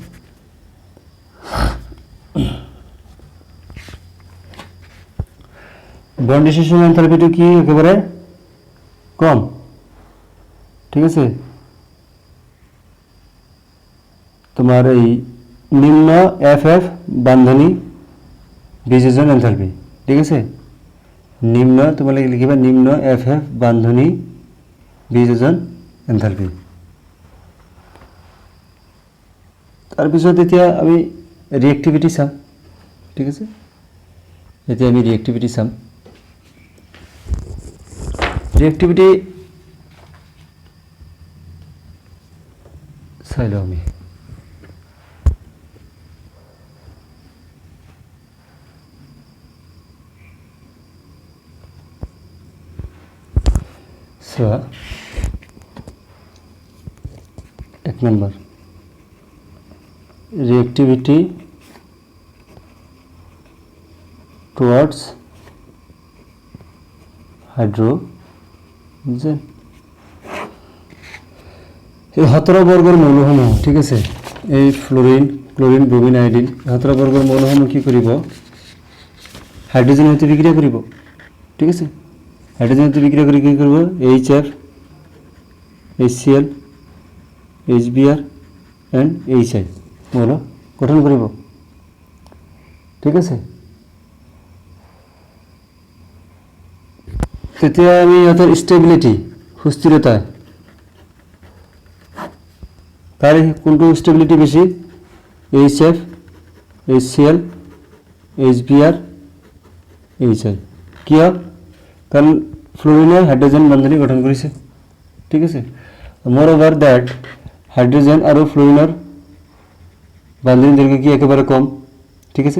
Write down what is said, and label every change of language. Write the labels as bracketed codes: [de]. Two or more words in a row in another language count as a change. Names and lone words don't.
[en] bond dissociation enthalpy-ta কি? [bn] একেবারে কম, ঠিক আছে। [as] তোমার এই নিম্ন এফ বান্ধনী বিযোজন এনথালপি, [bn] ঠিক আছে, [as] নিম্ন, তোমার লিখিবা নিম্ন এফ বান্ধনী বিযোজন এনথালপি। তাৰপিছত এতিয়া আমি রিঅ্যাক্টিভিটি চাম, [bn] ঠিক আছে, [as] এতিয়া আমি রিঅ্যাক্টিভিটি চাম। রিঅ্যাক্টিভিটি চাই লওঁ আমি। চোৱা, 1 নম্বৰ [en] reactivity towards hydrogen, [as] এই 17 বর্গের মৌলসমূহ, [bn] ঠিক আছে, [as] এই ফ্লোরিন, ক্লোরিন, ব্রোমিন, আয়োডিন, 17 বর্গের মৌলসমূহ কি কৰিব? হাইড্রোজেন হইতে বিক্রিয়া কৰিব, [bn] ঠিক আছে, [as] হাইড্রোজেন হইতে [bn] বিক্রিয়া করে কি করব? [en] HF, HCl, HBr and HI [as] মৌল গঠন কৰিব, [bn] ঠিক আছে। [as] তেতিয়া আমি ইহঁতৰ ষ্টেবিলিটি, সুস্থিৰতা, তার কোনটো ষ্টেবিলিটি বেশি? HF, HCl, HBr, HI, কিয়? [bn] কারণ ফ্লোরিনে হাইড্রোজেন বন্ধনী গঠন করেছে, ঠিক আছে। [en] moreover that hydrogen [bn] আর ফ্লোরিনের বান্ধনী দৈর্ঘ্য কি একেবারে কম, ঠিক আছে।